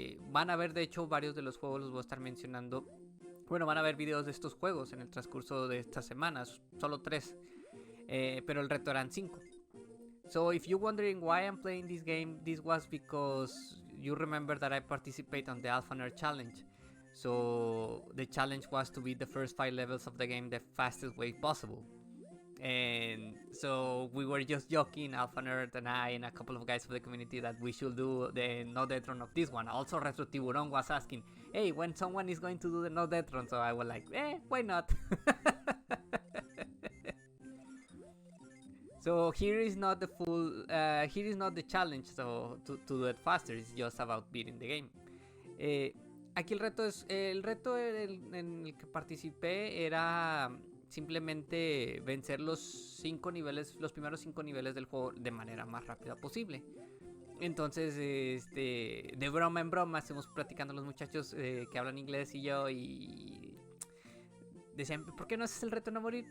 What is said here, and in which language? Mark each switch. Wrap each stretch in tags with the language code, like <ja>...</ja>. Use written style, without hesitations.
<es>Van a ver de hecho varios de los juegos, los voy a estar mencionando. Bueno, van a ver videos de estos juegos en el transcurso de estas semanas, solo 3, pero el reto eran 5.</es> <en>So if you're wondering why I'm playing this game, this was because you remember that I participate on the Alpha Nerd Challenge. So the challenge was to beat the first 5 levels of the game the fastest way possible. And so we were just joking, Alpha Nerd and I and a couple of guys of the community, that we should do the no detron of this one. Also Retro Tiburon was asking, hey, when someone is going to do the no detron, so I was like, why not? So here is not the full, here is not the challenge, so to do it faster, it's just about beating the game.</en> <es>Aquí el reto en el que participé era simplemente vencer los primeros 5 niveles del juego de manera más rápida posible. Entonces, de broma en broma, estuvimos platicando los muchachos que hablan inglés y yo, y decían, ¿por qué no haces el reto no morir?</es>